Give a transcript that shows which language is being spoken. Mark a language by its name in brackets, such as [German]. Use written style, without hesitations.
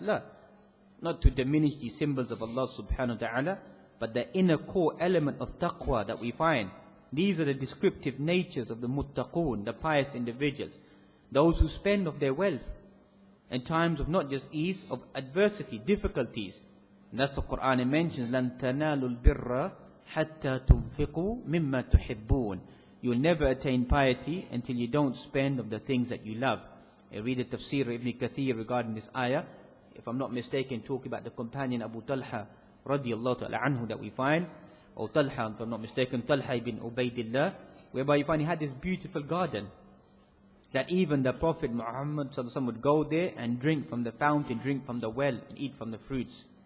[English] La. Not to diminish the symbols of Allah subhanahu wa ta'ala, but the inner core element of taqwa that we find. These are the descriptive natures of the muttaqun, the pious individuals. Those who spend of their wealth in times of not just ease, of adversity, difficulties. And that's the Quran, it mentions, [Arabic] لَن تَنَالُوا الْبِرَّ حَتَّى تُنْفِقُوا مِمَّا تُحِبُّونَ. [English] You will never attain piety until you don't spend of the things that you love. I read the tafsir of Ibn Kathir regarding this ayah. If I'm not mistaken, talking about the companion Abu Talha radiyallahu ta'ala anhu that we find, or Talha, if I'm not mistaken, Talha ibn Ubaidillah, whereby you find he had this beautiful garden that even the Prophet Muhammad sallallahu alaihi wasallam would go there and drink from the fountain, drink from the well, and eat from the fruits.